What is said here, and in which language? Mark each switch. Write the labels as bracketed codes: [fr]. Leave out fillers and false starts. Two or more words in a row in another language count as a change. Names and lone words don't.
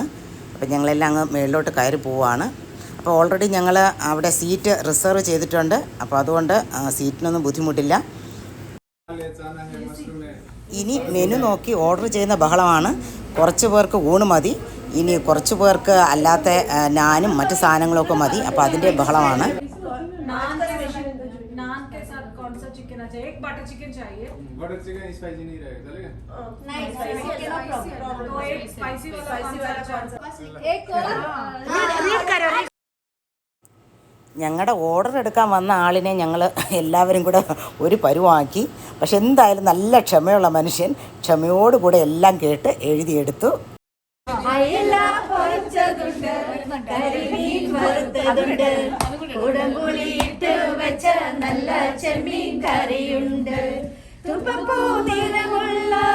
[ml] അപ്പോൾ ഞങ്ങളെല്ലാം അങ്ങ് മേളിലോട്ട് കയറി പോവുകയാണ്. അപ്പോൾ ഓൾറെഡി ഞങ്ങൾ അവിടെ [en] seat reserve [ml] ചെയ്തിട്ടുണ്ട്. അപ്പോൾ അതുകൊണ്ട് സീറ്റിനൊന്നും ബുദ്ധിമുട്ടില്ല. ഇനി മെനു നോക്കി ഓർഡർ ചെയ്യുന്ന ബഹളമാണ്. കുറച്ച് പേർക്ക് ഊണ് മതി, ഇനി കുറച്ച് പേർക്ക് അല്ലാത്ത നാനും മറ്റ് സാധനങ്ങളൊക്കെ മതി. അപ്പോൾ അതിൻ്റെ ബഹളമാണ്. [hi] एक बटर चिकन चाहिए. बटर चिकन स्पाइसी नहीं रहेगा, चलेगा? नहीं स्पाइसी [en] no problem. [hi] तो एक स्पाइसी वाला एक रीड करो. [ml] ഞങ്ങളുടെ ഓർഡർ എടുക്കാൻ വന്ന ആളിനെ ഞങ്ങൾ എല്ലാവരും കൂടെ ഒരു പരുവാക്കി. പക്ഷെ എന്തായാലും നല്ല ക്ഷമയുള്ള മനുഷ്യൻ ക്ഷമയോടുകൂടെ എല്ലാം കേട്ട് എഴുതിയെടുത്തു. നല്ല ചെമ്മീൻ കറിയുണ്ട്, തുമ്പപ്പൂ നിറമുള്ള